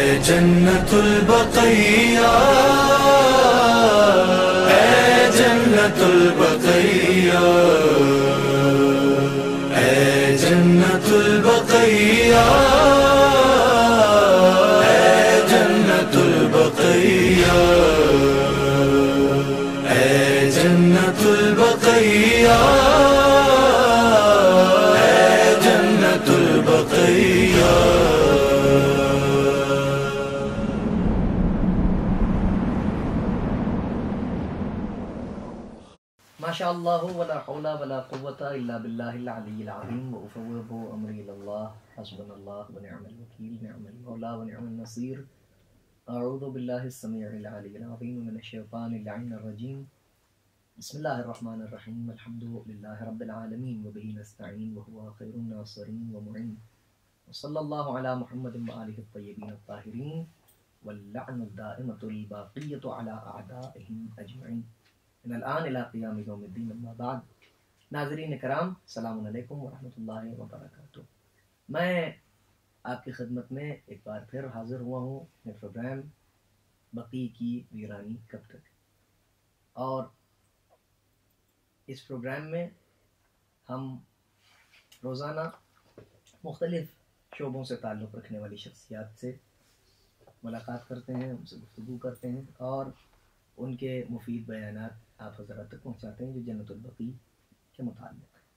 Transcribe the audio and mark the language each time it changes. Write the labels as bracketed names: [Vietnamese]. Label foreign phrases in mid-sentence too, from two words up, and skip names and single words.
[Urdu] جنت البقیع، اے جنت البقیع، اے جنت البقیع، اے جنت البقیع، اے جنت البقیع، اے جنت البقیع. [Arabic] ما شاء الله ولا حول ولا قوة إلا بالله العلي العظيم وأفوض أمري إلى الله حسبنا الله ونعم الوكيل نعم المولى ونعم النصير. أعوذ بالله السميع العليل العظيم من الشيطان اللعين الرجيم. بسم الله الرحمن الرحيم۔ الحمد لله رب العالمين وبه نستعين وهو خير الناصرين ومعين. وصلى الله على محمد وآله الطيبين الطاهرين واللعنة الدائمة الباقية على أعدائهم أجمعين. [Urdu] ناظرین کرام, [Arabic] سلام عليكم ورحمة الله وبركاته. [Urdu] میں آپ کی خدمت میں ایک بار پھر حاضر ہوا ہوں اپنے پروگرام بقیع کی ویرانی کب تک. اور اس پروگرام میں ہم روزانہ مختلف شعبوں سے تعلق رکھنے والی شخصیات سے ملاقات کرتے ہیں، ان سے گفتگو کرتے ہیں اور ان کے مفید بیانات آپ حضرات تک پہنچاتے ہیں جو جنت البقیع کے متعلق ہے.